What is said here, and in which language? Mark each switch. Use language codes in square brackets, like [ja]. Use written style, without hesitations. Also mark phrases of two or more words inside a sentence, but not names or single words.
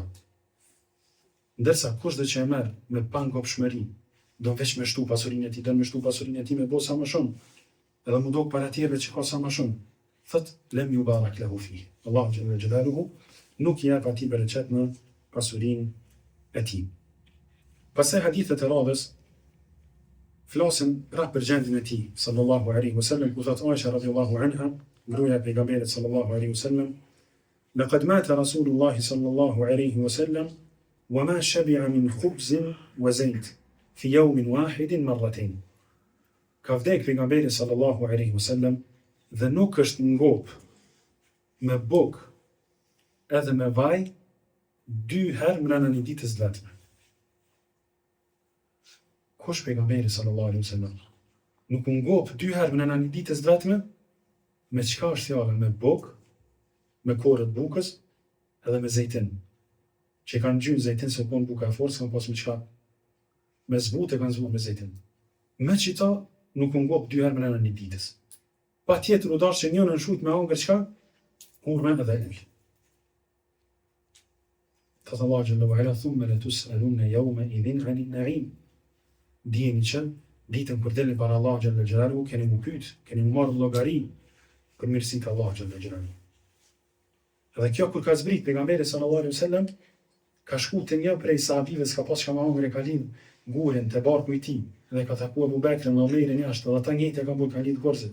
[sq] Ndërsa kushdo që e merr me pangopshmëri, do veç me shtu pasurinë e tij, do me shtu pasurinë e tij me bo sa më shumë, edhe mu dok para tjerëve që ka sa më shumë, thot [ar] لم يبارك له فيه. [sq] Allahu [ar] جل جلاله [sq] nuk i jep atij bereqet në pasurinë e tij. Pastaj hadithet e radhës flasin rreth për gjendjen e tij [ar] صلى الله عليه وسلم, [sq] ku thot Aisha [ar] رضي الله عنها, [sq] gruaja e pejgamberit [ar] صلى الله عليه وسلم: "لقد مات رسول الله صلى الله عليه وسلم وما شبع من خبز وزيت في يوم واحد مرتين." [sq] Ka vdek pejgamberi [ar] صلى الله عليه وسلم [sq] dhe nuk është ngop me bukë edhe me vaj 2 herë brenda një ditës vetme. Kush pejgamberi [ar] صلى الله عليه وسلم [sq] nuk u ngop 2 herë brenda një ditës vetme, me çka është fjala? Me bukë, me korët bukës edhe me zejtin. Që kanë gjyrë zejtin se kon buka e fortë, kanë pas me çka? Me zbutë kanë zbutë me zejtin. Me qita nuk u ngop 2 herë brenda një ditës. Patjetër u dash që njërin në shujt me hangër çka? Hurme edhe ujë. Thot [ar] الله جل وعلا ثم لتسألن يومئذ عن النعيم. [sq] Dijeni që ditën kur delni para Allahu [ar] جل جلاله [sq] keni mu pyet, keni mu marrë llogari për mirësitë e Allahu [ar] جل جلاله. [sq] Edhe kjo kur ka zbrit pejgamberi [ar] صلى الله عليه وسلم, [sq] ka shku te një prej sahabive s'ka pas çka më hangër, e ka lidh gurin te barku i tij dhe ka taku Abu Bekrin dhe Omerin jashtë, dhe ata njëjtë ka bërë ka lidh gorzit.